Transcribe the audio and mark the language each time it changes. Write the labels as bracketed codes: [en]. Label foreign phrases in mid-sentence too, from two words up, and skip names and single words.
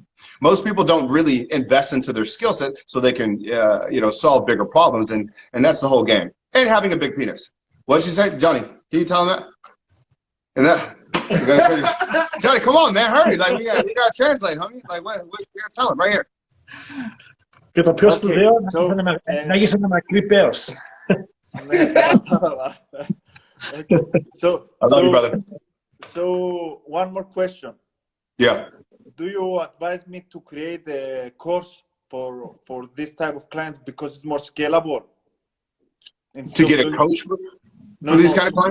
[en] Most people don't really invest into their skill set so they can solve bigger problems, and that's the whole game. And having a big penis. What did you say, Johnny? Can you tell him that? And that. Johnny, come on, man, hurry! Like we gotta translate, homie. Like what? We gotta tell him right here. [el] Και το πιο σπουδαίο να γίνεις ένα μακρύ πέος. [en] I love you, brother. So one more question. Yeah. Do you advise me to create a course for this type of clients because it's more scalable? To get a coach for these kind of clients?